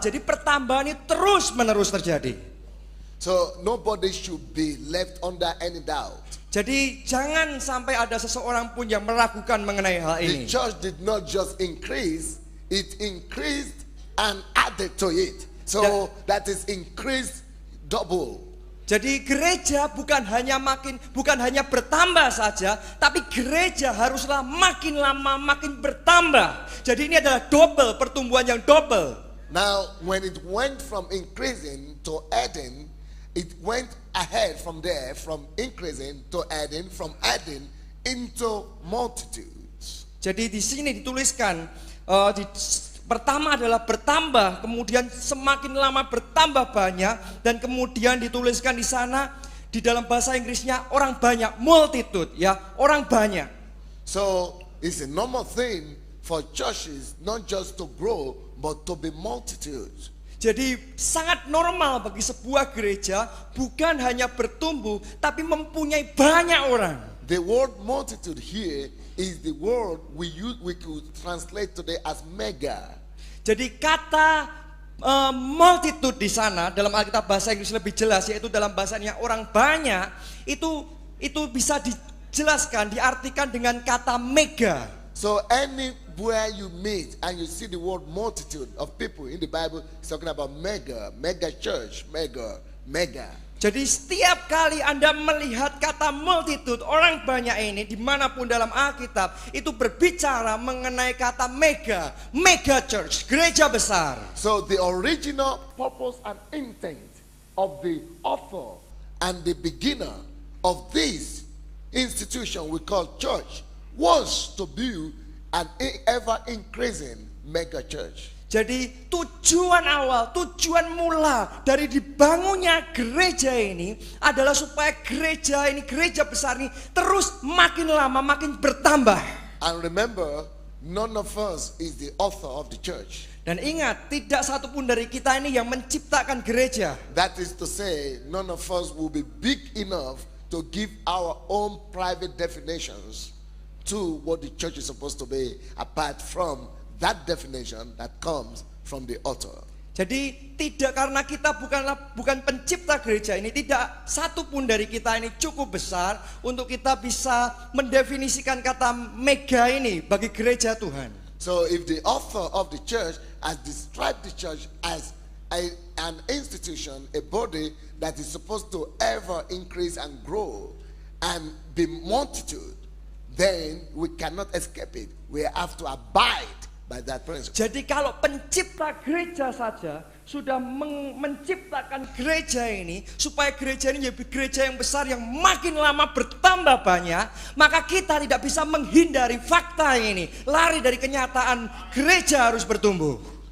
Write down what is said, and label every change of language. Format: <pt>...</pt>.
<id>Jadi pertambahan ini terus menerus terjadi.</id> <en>So nobody should be left under any doubt.</en> <id>Jadi jangan sampai ada seseorang pun yang meragukan mengenai hal ini.</id> <en>The church did not just increase, it increased and added to it. So that is increased double.</en> <id>Jadi gereja bukan hanya bertambah saja, tapi gereja haruslah makin lama makin bertambah. Jadi ini adalah double, pertumbuhan yang double.</id> <en>Now when it went from increasing to adding, it went ahead from there, from increasing to adding, from adding into multitudes.</en> <id>Jadi di sini dituliskan pertama adalah bertambah, kemudian semakin lama bertambah banyak, dan kemudian dituliskan di sana di dalam bahasa Inggrisnya orang banyak, multitude, ya, orang banyak.</id> <en>So it's a normal thing for churches not just to grow but to be multitudes.</en> <id>Jadi sangat normal bagi sebuah gereja bukan hanya bertumbuh tapi mempunyai banyak orang.</id> <en>The word multitude here is the word we could translate today as mega.</en> <id>Jadi kata multitude di sana dalam Alkitab bahasa Inggris lebih jelas, yaitu dalam bahasanya orang banyak, itu bisa dijelaskan, diartikan dengan kata mega.</id> <en>So anywhere you meet and you see the word multitude of people in the Bible, it's talking about mega church, mega.</en> <id>Jadi setiap kali Anda melihat kata multitude, orang banyak ini dimanapun dalam Alkitab, itu berbicara mengenai kata mega church, gereja besar.</id> <en>So the original purpose and intent of the author and the beginner of this institution we call church was to build an ever increasing mega church.</en> <id>Jadi tujuan awal, tujuan mula dari dibangunnya gereja ini adalah supaya gereja ini, gereja besar ini terus makin lama makin bertambah.</id> <en>And remember, none of us is the author of the church.</en> <id>Dan ingat, tidak satupun dari kita ini yang menciptakan gereja.</id> <en>That is to say, none of us will be big enough to give our own private definitions to what the church is supposed to be, apart from that definition that comes from the author.</en> <id>Jadi tidak, karena kita bukan pencipta gereja ini, tidak satupun dari kita ini cukup besar untuk kita bisa mendefinisikan kata mega ini bagi gereja Tuhan.</id> <en>So if the author of the church has described the church as an institution, a body that is supposed to ever increase and grow and be multitude, then we cannot escape it. We have to abide by that principle.</en> <id>Jadi kalau pencipta gereja saja sudah menciptakan gereja ini supaya gereja ini menjadi gereja yang besar yang makin lama bertambah banyak, maka kita tidak bisa menghindari fakta ini, lari dari kenyataan gereja harus bertumbuh.</id>